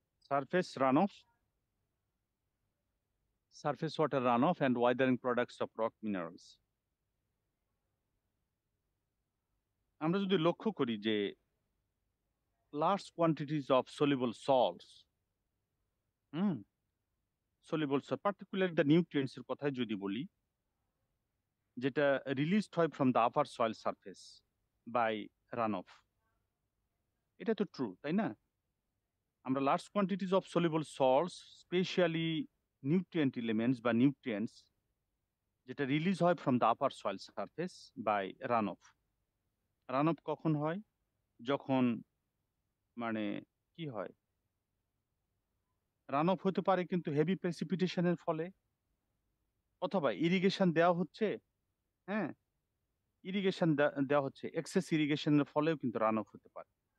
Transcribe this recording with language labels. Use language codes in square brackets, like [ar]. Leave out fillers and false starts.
[en] surface runoff, surface water runoff and weathering products of rock minerals. [bn] আমরা যদি লক্ষ্য করি যে [en] large quantities of soluble salts, soluble salt, particularly the nutrients [bn] এর কথাই যদি বলি, যেটা রিলিজড হয় [en] from the upper soil surface by runoff, [bn] এটা তো ট্রু, তাই না? [en] আমরা large quantities of soluble salts, especially nutrient elements বা nutrients, [bn] যেটা রিলিজ হয় [en] from the upper soil surface by runoff. [bn] runoff কখন হয়? যখন মানে কি হয়, রানঅফ হতে পারে কিন্তু হেভি প্রেসিপিটেশনের ফলে, অথবা ইরিগেশন দেওয়া হচ্ছে, হ্যাঁ ইরিগেশন দেওয়া হচ্ছে, এক্সেস ইরিগেশনের ফলেও কিন্তু রানঅফ হতে পারে।